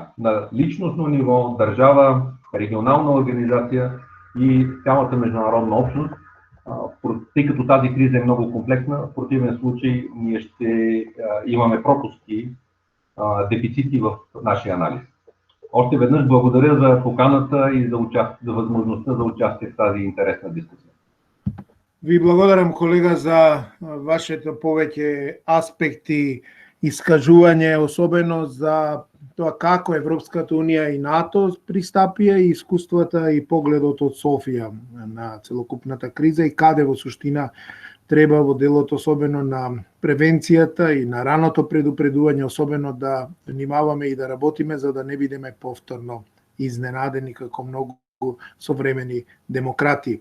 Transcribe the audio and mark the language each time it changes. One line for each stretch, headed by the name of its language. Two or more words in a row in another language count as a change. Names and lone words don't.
Bulgarian: На личностно ниво, държава, регионална организация и цялата международна общност, тъй като тази криза е много комплексна, в противен случай ние ще имаме пропуски, дефицити в нашия анализ. Още веднъж благодаря за поканата и за възможността за участие в тази интересна дискусия.
Macedonian: Ви благодарам, колега, за вашите повеќе аспекти искажување, особено за тоа како Европската унија и НАТО пристапија и искуствата и погледот од Софија на целокупната криза и каде во суштина треба во делот особено на превенцијата и на раното предупредување, особено да внимаваме и да работиме за да не бидеме повторно изненадени како многу современи демократи.